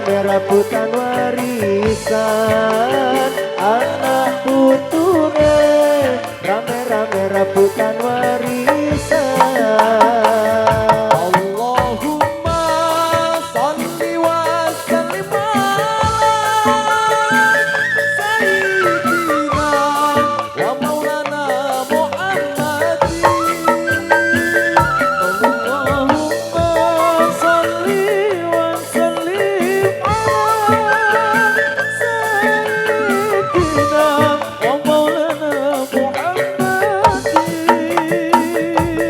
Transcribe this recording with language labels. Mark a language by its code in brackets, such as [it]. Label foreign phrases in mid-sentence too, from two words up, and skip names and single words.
[jv] rebutan warisan anak putune rame-rame rebutan warisan. [ar] اللهم صل وسلم على سيدنا ومولانا محمد. اللهم صل وسلم على سيدنا ومولانا محمد.